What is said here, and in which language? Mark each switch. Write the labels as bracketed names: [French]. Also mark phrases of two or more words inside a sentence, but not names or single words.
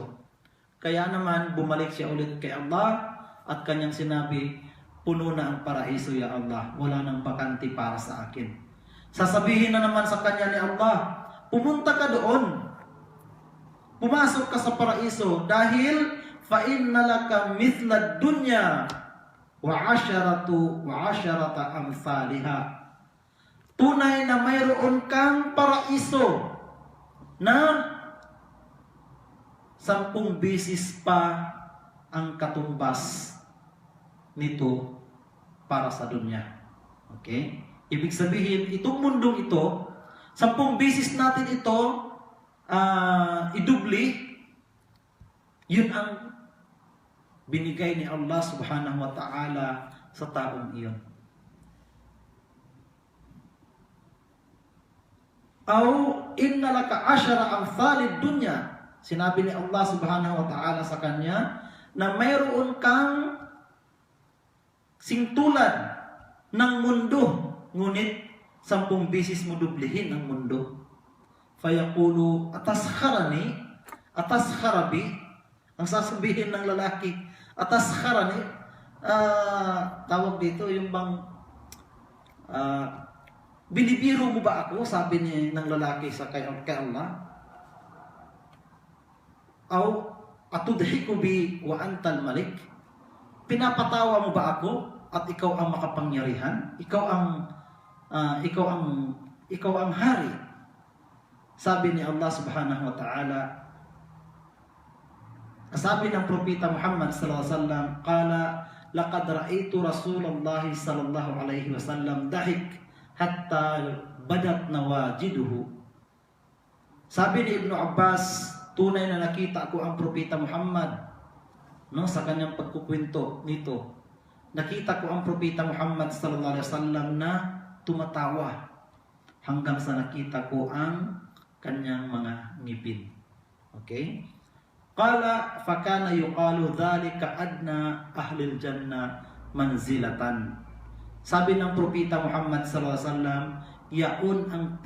[Filipino] Kaya naman bumalik siya ulit kay Allah at kanyang sinabi, puno na ang paraiso [Arabic] يا الله, [Filipino] wala nang bakanti para sa akin. Sasabihin na naman sa kanya ni Allah, pumunta ka doon, pumasok ka sa paraiso, dahil [Arabic] فإن لك مثل الدنيا وعشرة أمثالها. [Filipino] Tunay na mayroon kang paraiso na 10 beses pa ang katumbas nito para sa dunya. Okay? Ibig sabihin, itong mundong ito, 10 beses natin ito idubli, yun ang binigay ni Allah [Arabic] سبحانه وتعالى [Filipino] sa taong iyon. [Arabic] أو إن لك عشرة أمثال الدنيا. [Filipino] Sinabi ni Allah [Arabic] سبحانه وتعالى [Filipino] sa kanya na mayroon kang singtulan ng mundo, ngunit 10 beses mo dublihin ang mundo. [Arabic] فيقول أتسخرني, [Filipino] ang sasabihin ng lalaki, ataskharani, tawag dito yung bang binibiro mo ba ako, sabi ni ng lalaki sa kay Allah. [Arabic] أو أتضحك بي وأنت الملك, [Filipino] pinapatawa mo ba ako at ikaw ang makapangyarihan, ikaw ang hari. Sabi ni Allah [Arabic] سبحانه وتعالى, [Filipino] sabi ng propeta Muhammad [Arabic] صلى الله عليه وسلم قال لقد رأيت رسول الله صلى الله عليه وسلم ضحك حتى بدت نواجذه. [Filipino] Sabi ni Ibnu Abbas, tunay na nakita ko ang propeta Muhammad, sa kanyang pagkukwento nito. Nakita ko ang propeta Muhammad [Arabic] صلى الله عليه وسلم [Filipino] na tumatawa hanggang sa nakita ko ang kanyang mga ngipin. [Arabic] Okay? قال فكان يقال ذلك أدنى أهل الجنة منزلة. [Filipino] Sabi ng propeta Muhammad [Arabic] صلى الله عليه وسلم, [Filipino] yaon ang